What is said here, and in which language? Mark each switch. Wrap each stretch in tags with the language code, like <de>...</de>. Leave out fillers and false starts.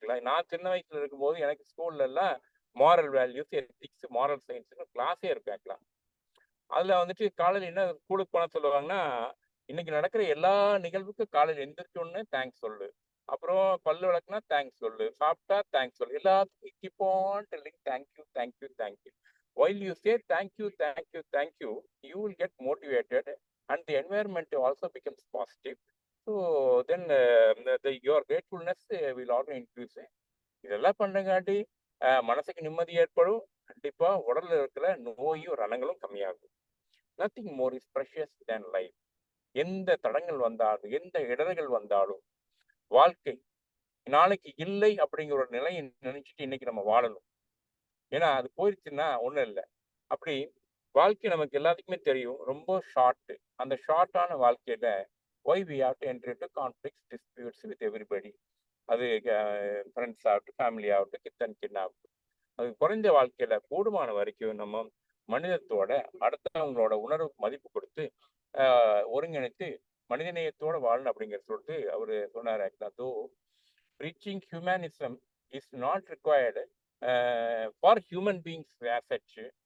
<ta>ஆக்சுவலா நான் சின்ன வயசுல இருக்கும்போது எனக்கு ஸ்கூல்ல எல்லாம் மாரல் வேல்யூஸ், எத்திக்ஸ், மாரல் சயின்ஸ்னு கிளாஸே இருக்கு. ஆக்சுவலா அதுல வந்துட்டு காலையில் என்ன ஸ்கூலுக்கு போன சொல்லுவாங்கன்னா, இன்னைக்கு நடக்கிற எல்லா நிகழ்வுக்கும் காலையில் எந்திரிச்சோன்னு தேங்க்ஸ் சொல்லு, அப்புறம் பல்லு விளக்குனா தேங்க்ஸ் சொல்லு, சாப்பிட்டா தேங்க்ஸ் சொல்லு, எல்லாத்துக்கும்</ta> <en>Keep on telling thank you. While you say thank you, you will get motivated and the environment also becomes positive. So then your gratefulness will also increase.</en> <ta>இதெல்லாம் பண்ணுறங்காட்டி மனசுக்கு நிம்மதி ஏற்படும். கண்டிப்பா உடல்ல இருக்கிற நோயும் ரணங்களும் கம்மியாகும்.</ta> <en>Nothing more is precious than life.</en> <ta>எந்த தடங்கள் வந்தாலும் எந்த இடர்கள் வந்தாலும் வாழ்க்கை நாளைக்கு இல்லை அப்படிங்கிற ஒரு நிலையை நினைச்சிட்டு இன்னைக்கு நம்ம வாழணும். ஏன்னா அது போயிடுச்சுன்னா ஒன்றும் இல்லை. அப்படி வாழ்க்கை நமக்கு எல்லாத்துக்குமே தெரியும் ரொம்ப ஷார்ட். அந்த ஷார்ட்டான வாழ்க்கையில</ta> <en>why we have to enter into conflicts, disputes with everybody.</en> <ta>அது ஃப்ரெண்ட்ஸ் ஆகட்டும், ஃபேமிலி ஆகட்டும், கிட்ட ஆகட்டும். அது குறைந்த வாழ்க்கையில கூடுமான வரைக்கும் நம்ம மனிதத்தோட அடுத்தவங்களோட உணர்வு மதிப்பு கொடுத்து ஒருங்கிணைத்து மனிதநேயத்தோட வாழணும் அப்படிங்கிறத சொல்லிட்டு அவரு சொன்னார்.</ta> <en>Actually preaching humanism is not required for human beings as such.</en>